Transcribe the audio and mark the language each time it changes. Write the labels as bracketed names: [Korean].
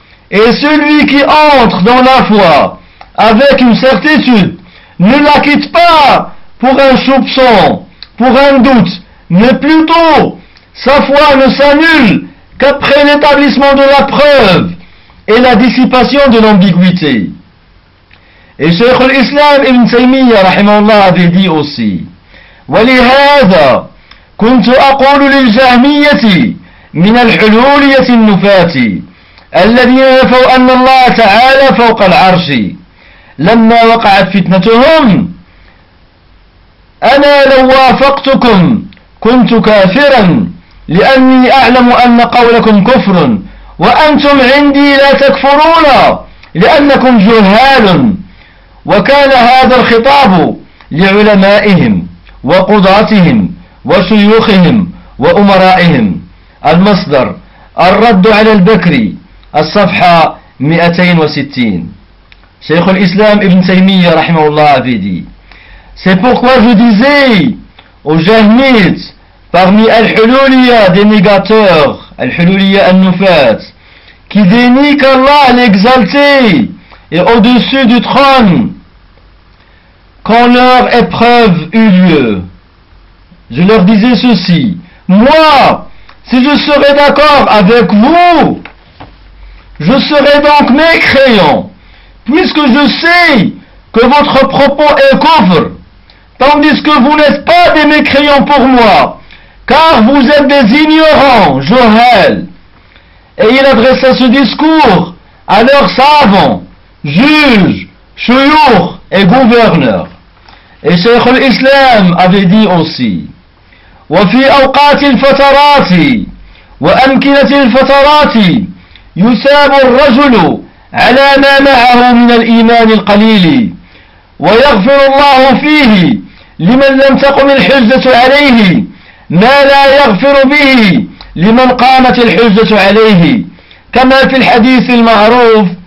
[French] Et celui qui entre dans la foi avec une certitude ne la quitte pas pour un soupçon, pour un doute, mais plutôt sa foi ne s'annule qu'après l'établissement de la preuve et la dissipation de l'ambiguïté. Et Cheikh al-Islam Ibn Taymiyyah rahimahullah avait dit aussi: [Arabic] ولهذا كنت أقول للجهمية من الحلولية النفاة الذين نفوا أن الله تعالى فوق العرش لما وقعت فتنتهم: أنا لو وافقتكم كنت كافرا، لأني أعلم أن قولكم كفر وأنتم عندي لا تكفرون لأنكم جهال. وكان هذا الخطاب لعلمائهم وقضاتهم وشيوخهم وأمرائهم. المصدر الرد على البكري الصفحة 260. شيخ الإسلام ابن تيمية رحمه الله عبيدي. [French] C'est pourquoi je disais aux jahmites parmi Al-Hululiya des négateurs, Al-Hululiya Al-Nufat, qui dénie qu'Allah l'exalté est au-dessus du trône, quand leur épreuve eut lieu, je leur disais ceci: moi, si je serais d'accord avec vous, je serais donc mécréant, puisque je sais que votre propos est kufr, tandis que vous n'êtes pas des mécréants pour moi, car vous êtes des ignorants, Johel. Et il adressa ce discours à leurs savants, juges, chouyours et gouverneurs. Et Cheikh l'Islam avait dit aussi: [Arabic] وفي أوقات الفترات وأمكنة الفترات يثاب الرجل على ما معه من الإيمان القليل ويغفر الله فيه لمن لم تقم الحجة عليه ما لا يغفر به لمن قامت الحجة عليه، كما في الحديث المعروف: